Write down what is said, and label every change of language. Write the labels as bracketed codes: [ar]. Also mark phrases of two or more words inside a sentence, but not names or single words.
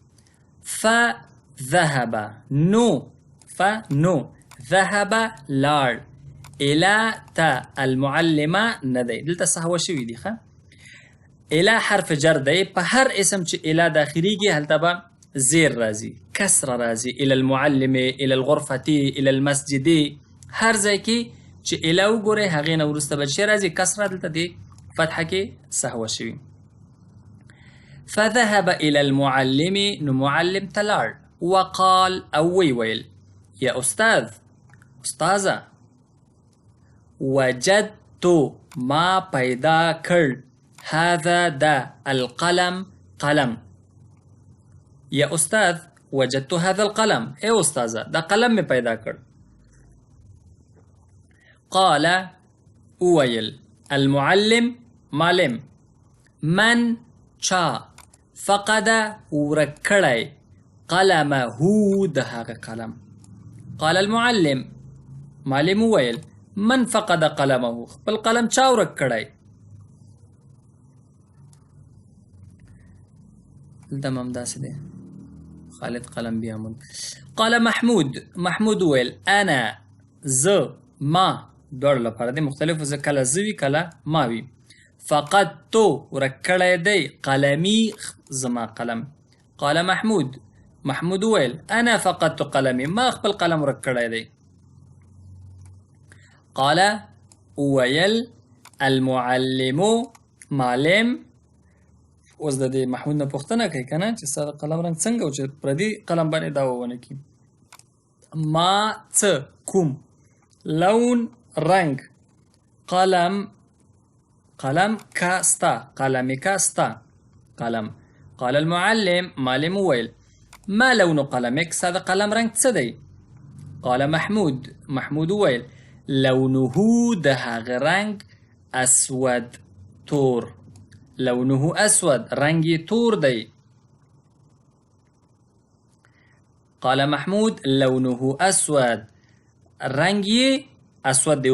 [ps] فذهب نو ذهب لاړ. الى تا المعلمه نه دی، دلته سهوه شوي دي. ښه، الى حرف جر دی. په هر اسم چې الى داخليږي هلته به زیر راځي، کسر راځي. [ar] الى المعلم، الى الغرفه، الى المسجد، [ps] هر ځای کې چې الى وګورئ هغې نه وروسته به څه راځي؟ کسره. دلته د فتحه کې سهوه شوي. [ar] فذهب الى المعلم، [ps] نو معلم ته لاړ. وقال او ویل: [ar] یا استاذ، [ps] استاذه. وجدت ما پیدا کړ. هذا دا القلم قلم. [ar] یا استاذ وجدت هذا القلم، [ps] ای استاذه دا قلم می پیدا کړ. قال ویل المعلم معلم: من چا فقد ورکړی قلمه د هغه قلم. [ar] قال المعلم معلم ویل: من فقد قلمه، [ps] خپل قلم چا ورک کړی؟ دلته هم همداسې دی، خالد قلم بیا مون. قال محمود ویل: انا زه، ما دواړو لپاره دی مختلفو، زه کله زه وي کله ما وي. فقدت ورک کړی دی قلمي، زما قلم. قال محمود ویل: [ar] انا فقدت قلمي، [ps] ما خپل قلم ورک کړی دی. قال ویل المعلم معلم. اوس د دې محمود نه پوښتنه کوي که نه چې ستا د قلم رنګ څنګه و چې پردي قلم باندې دا وونه کړي. ما څه کوم، لون رنګ، قلم کا ستا، قلم کا ستا قلم. [ar] قال المعلم معلم ویل: ما لون قلمك، [ps] ستا د قلم رنګ څه دی؟ قال محمود ویل: لونه د هغه رنګ اسود، تور. [ar] لونه اسود، [ps] رنګ یې تور دی. [ar] قال محمود لونه اسود، [ps] رنګ یې اسود دی.